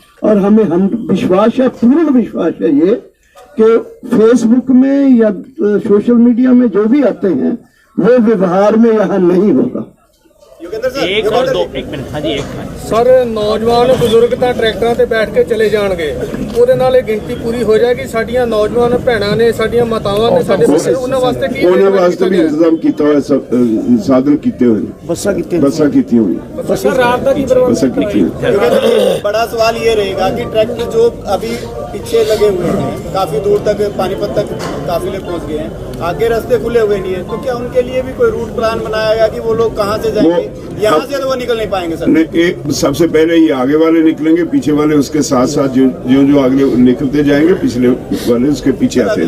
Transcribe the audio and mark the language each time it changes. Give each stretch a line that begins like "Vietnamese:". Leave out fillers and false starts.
Hindi: और हमें विश्वास है, पूर्ण विश्वास है ये कि फेसबुक में या सोशल मीडिया में जो भी आते हैं वो व्यवहार में यहाँ नहीं होगा। एक और दो, एक मिनट, हाँ जी एक मिनट।
Punjabi: ਸਰ ਨੌਜਵਾਨ ਬਜ਼ੁਰਗ ਤਾਂ ਟਰੈਕਟਰਾਂ ਤੇ ਬੈਠ ਕੇ ਚਲੇ ਜਾਣਗੇ, ਉਹਦੇ ਨਾਲ ਇਹ ਗਿਣਤੀ ਪੂਰੀ ਹੋ ਜਾਏਗੀ। ਸਾਡੀਆਂ ਨੌਜਵਾਨ ਭੈਣਾਂ ਨੇ, ਸਾਡੀਆਂ ਮਾਤਾਵਾਂ ਨੇ, ਸਾਡੇ ਬੱਚੇ, ਉਹਨਾਂ ਵਾਸਤੇ ਕੀ ਉਹਨਾਂ ਵਾਸਤੇ ਵੀ ਇੰਤਜ਼ਾਮ ਕੀਤਾ ਹੋਇਆ, ਸਾਧਨ ਕੀਤੇ ਹੋਏ ਨੇ, ਬੱਸਾਂ ਕੀਤੀਆਂ ਹੋਈਆਂ, ਬੱਸਾਂ ਰਾਤ ਦਾ ਕੀ ਪ੍ਰਬੰਧ ਬੱਸਾਂ ਕੀਤੀਆਂ।
Hindi: बड़ा सवाल ये रहेगा कि ट्रैक्टर जो अभी पीछे लगे हुए हैं, काफी दूर तक पानीपत तक काफिले पहुंच गए हैं, आगे रास्ते खुले हुए नहीं है, तो क्या उनके लिए भी कोई रूट प्लान बनाया गया कि वो लोग कहाँ से जाएंगे? यहाँ से तो वो निकल नहीं पाएंगे सर। नहीं, सबसे पहले ये आगे वाले निकलेंगे, पीछे वाले उसके साथ साथ जो आगे निकलते जाएंगे, पिछले वाले उसके पीछे आते